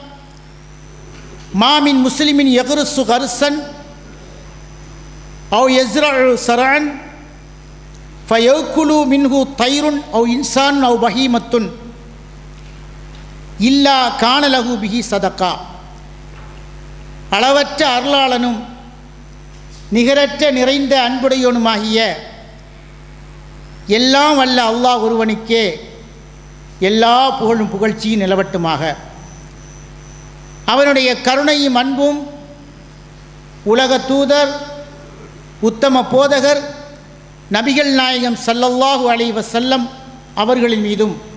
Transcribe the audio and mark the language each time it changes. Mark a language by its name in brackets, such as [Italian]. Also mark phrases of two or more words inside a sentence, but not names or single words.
[Arabic] ما من مسلم يغرس غرسا أو يزرع زرعا فيأكل منه طير أو إنسان أو بهيمة إلا كان له به صدقة [Tamil] அளவற்ற அருளாளனும் நிகரற்ற நிறைந்த அன்புடையோனுமாகிய எல்லாம் வல்ல அல்லாஹ் ஒருவனுக்கே எல்லா புகழும் புகழ்ச்சியும் நிலவட்டுமாக. அவனுடைய கருணையும் அன்பும் உலக தூதர் உத்தம போதகர் நபிகள் நாயகம் [Arabic] صلى الله عليه وسلم [Tamil] அவர்களின் மீதும்